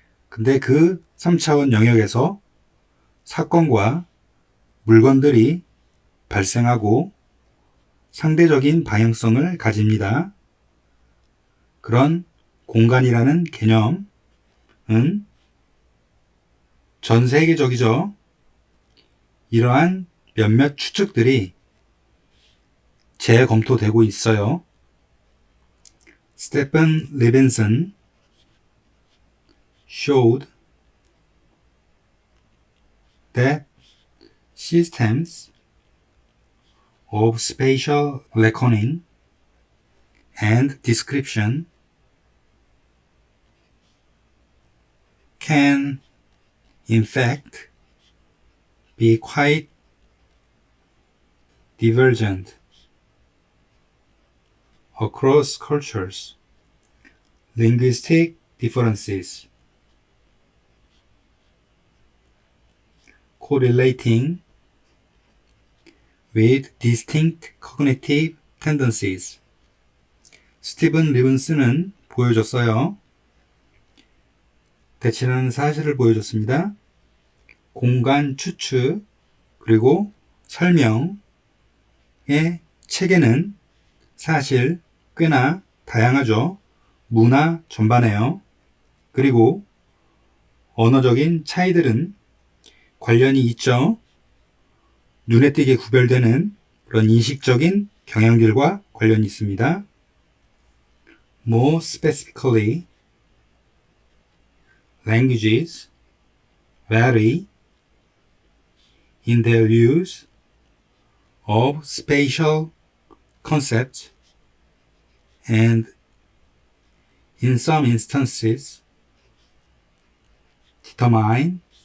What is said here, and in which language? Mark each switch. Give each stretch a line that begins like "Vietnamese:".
Korean: 근데 그 3차원 영역에서 사건과 물건들이 발생하고 상대적인 방향성을 가집니다. 그런 공간이라는 개념은 전 세계적이죠. 이러한 몇몇 추측들이 재검토되고 있어요.
English: 스테픈 리빈슨 showed that systems of spatial reckoning and description can, in fact, be quite divergent across cultures, linguistic differences, correlating with distinct cognitive tendencies. 스티븐 리븐스는
Korean: 보여줬어요. 대치라는 사실을 보여줬습니다. 공간 추측 그리고 설명의 체계는 사실 꽤나 다양하죠. 문화 전반에요. 그리고 언어적인 차이들은 관련이 있죠. 눈에 띄게 구별되는 그런 인식적인 경향들과 관련이 있습니다.
English: More specifically, languages vary in their use of spatial concepts and in some instances determine